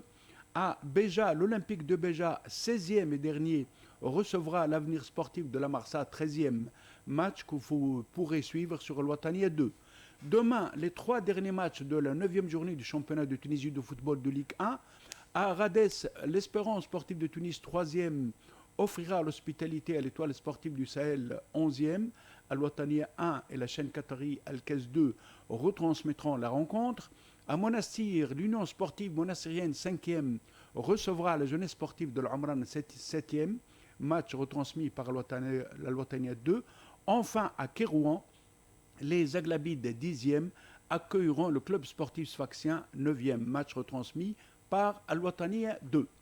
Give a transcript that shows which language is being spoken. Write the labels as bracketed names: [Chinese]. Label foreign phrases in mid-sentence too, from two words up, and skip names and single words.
[French] À Béja, l'Olympique de Béja, 16e et dernier, recevra l'avenir sportif de la Marsa, 13e, match que vous pourrez suivre sur l'Ouattania 2. Demain, les 3 derniers matchs de la 9e journée du championnat de Tunisie de football de Ligue 1. À Radès, l'Espérance sportive de Tunis, 3e, offrira l'hospitalité à l'Étoile sportive du Sahel, 11e. Al-Ouattania 1 et la chaîne qatari Al-Kaz 2 retransmettront la rencontre. À Monastir, l'Union sportive monassirienne 5e recevra la jeunesse sportive de l'Omran 7e, match retransmis par l'Ouattania 2. Enfin, à Kérouan, les Aglabides 10e accueilleront le club sportif sfaxien 9e, match retransmis par Al-Ouattania 2.